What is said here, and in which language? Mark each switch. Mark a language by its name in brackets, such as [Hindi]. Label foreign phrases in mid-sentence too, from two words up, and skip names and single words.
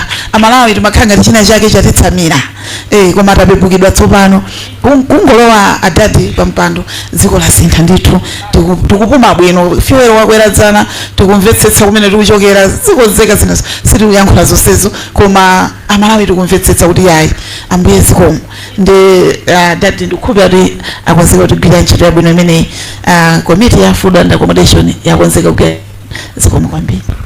[Nyanja] Amalawi timakhala ngati china chake chatitsamira koma tapepukidwa tsopano kungolowa adadi pampando dziko lasintha ndithu tikupuma bwino fiwero wakweradzana tikumvetsetsa kumene tikuchokera zikonzeka zina sitikuyankhula zonsezo koma Amalawi tikumvetsetsa kuti yayi ambuye zikomo ndi dadi ndikukhulupira kuti akonzeka kutigwira ntchito yabwino imene committee ya [English] food and accommodation [Nyanja] yakonzeka kugwira zikomo kwambiri.